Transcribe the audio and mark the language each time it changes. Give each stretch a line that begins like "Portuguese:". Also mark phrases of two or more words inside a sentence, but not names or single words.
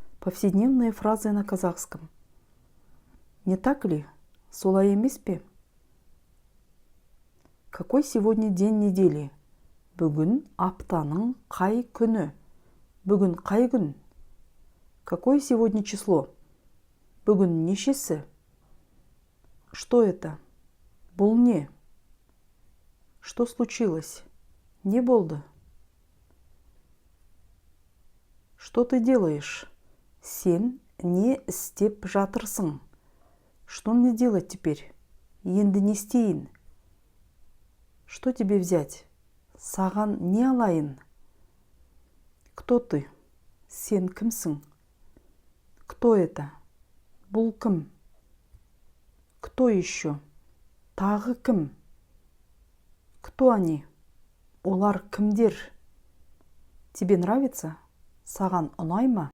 Russian: Повседневные фразы на казахском. Не так ли?
Kazakh: Солай емес пе?
Russian: Какой сегодня день недели?
Kazakh: Бүгін аптаның қай күні? Бүгін қай күн?
Russian: Какое сегодня число?
Kazakh: Бүгін нешесі?
Russian: Что это?
Kazakh: Бұл не?
Russian: Что случилось?
Kazakh: Не болды?
Russian: Что ты делаешь?
Kazakh: Сен не істеп жатырсың?
Russian: Что мне делать теперь?
Kazakh: Енді не істейін?
Russian: Что тебе взять?
Kazakh: Саған не алайын?
Russian: Кто ты?
Kazakh: Сен кімсің?
Russian: Кто это?
Kazakh: Бұл кім?
Russian: Кто еще?
Kazakh: Тағы кім?
Russian: Кто они?
Kazakh: Олар кімдер?
Russian: Тебе нравится?
Kazakh: Саған ұнай ма?